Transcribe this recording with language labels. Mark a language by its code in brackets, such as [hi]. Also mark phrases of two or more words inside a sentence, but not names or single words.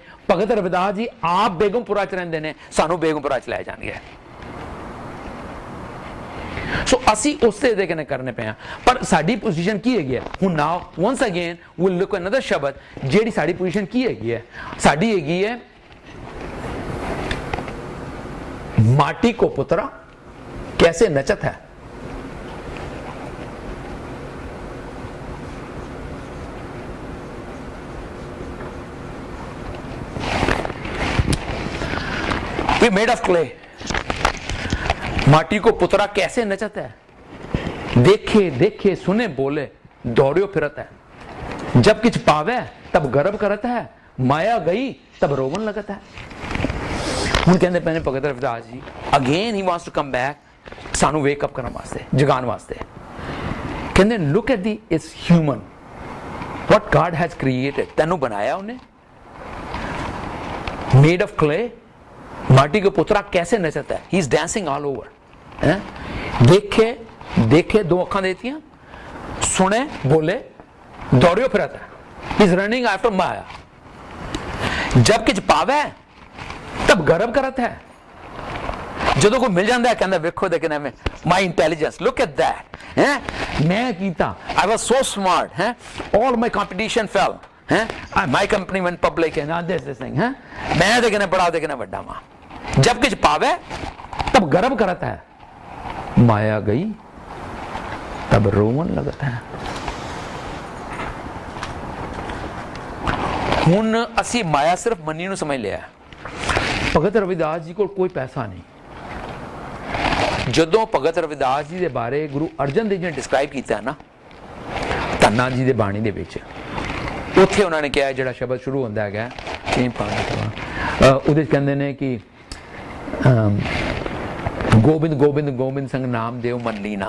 [pa] ਭਗਤ ਰਵਿਦਾਸ ਜੀ ਆਪ ਬੇਗਮਪੁਰਾ ਚ ਰਹਿੰਦੇ ਨੇ, ਸਾਨੂੰ ਬੇਗਮਪੁਰਾ ਚ ਲੈ ਜਾਣਗੇ। ਸੋ ਅਸੀਂ ਉਸੇ ਦੇ ਕਿਨੇ ਕਰਨੇ ਪਏ ਆ। ਪਰ ਸਾਡੀ ਪੋਜੀਸ਼ਨ ਕੀ ਹੈਗੀ ਹੈ ਹੁਣ? [en] now once again will look another [pa] ਸ਼ਬਦ। ਜਿਹੜੀ ਸਾਡੀ ਪੋਜੀਸ਼ਨ ਕੀ ਹੈਗੀ ਹੈ? ਸਾਡੀ ਹੈਗੀ ਹੈ [hi] माटी को पुतरा कैसे नचत है। [en] We made of clay, [hi] माटी को पुतरा कैसे नचत है, देखे देखे सुने बोले दौड़ियो फिरत है। जब किछ पावे तब गर्व करत है, माया गई तब रोवन लगत है। [pa] ਹੁਣ ਕਹਿੰਦੇ ਪਏ ਨੇ ਭਗਤ ਰਵਿਦਾਸ ਜੀ [en] again he wants to come back [pa] ਸਾਨੂੰ [en] wake up [pa] ਕਰਨ ਵਾਸਤੇ, ਜਗਾਉਣ ਵਾਸਤੇ। [en] ਕਹਿੰਦੇ look at the is human what God has created. [pa] ਤੈਨੂੰ ਬਣਾਇਆ ਉਹਨੇ, [en] made of clay, [hi] माटी के पुतरा कैसे नचता है, [en] he is dancing all over. [pa] ਹੈ ਦੇਖੇ ਦੇਖੇ ਦੋ ਅੱਖਾਂ ਦੇਤੀਆਂ, [hi] सुने बोले दौड़ियो फिरत है, [en] he is running after maya. [hi] जब किछ पावे तब गर्व करत है। [pa] ਜਦੋਂ ਕੋਈ ਮਿਲ ਜਾਂਦਾ ਹੈ ਕਹਿੰਦਾ ਵੇਖੋ ਦੇ ਕਿਨੇ [en] my intelligence, look at that. [pa] ਹੈ ਮੈਂ ਕੀਤਾ, [en] I was so smart, ਹੈ all my competition fell, ਹੈ my company went public and this thing, [pa] ਹੈ ਮੈਂ ਦੇ ਕਿਨੇ ਬੜਾ ਦੇ ਕਿਨੇ ਵੱਡਾ ਵਾਂ। [hi] जब किछ पावे तब गर्व करत है, माया गई तब रोवन लगत है। [pa] ਹੁਣ ਅਸੀਂ ਮਾਇਆ ਸਿਰਫ ਮੰਨੀ ਨੂੰ ਸਮਝ ਲਿਆ। ਭਗਤ ਰਵਿਦਾਸ ਜੀ ਕੋਲ ਕੋਈ ਪੈਸਾ ਨਹੀਂ। ਜਦੋਂ ਭਗਤ ਰਵਿਦਾਸ ਜੀ ਦੇ ਬਾਰੇ ਗੁਰੂ ਅਰਜਨ ਦੇਵ ਜੀ ਨੇ ਡਿਸਕ੍ਰਾਈਬ ਕੀਤਾ ਨਾ ਧੰਨਾ ਜੀ ਦੇ ਬਾਣੀ ਦੇ ਵਿੱਚ, ਉੱਥੇ ਉਹਨਾਂ ਨੇ ਕਿਹਾ ਜਿਹੜਾ ਸ਼ਬਦ ਸ਼ੁਰੂ ਹੁੰਦਾ ਹੈਗਾ ਉਹਦੇ ਕਹਿੰਦੇ ਨੇ ਕਿ ਗੋਬਿੰਦ ਗੋਬਿੰਦ ਗੋਬਿੰਦ ਸੰਗ ਨਾਮ ਦੇਵ ਮਨ ਲੀਨਾ।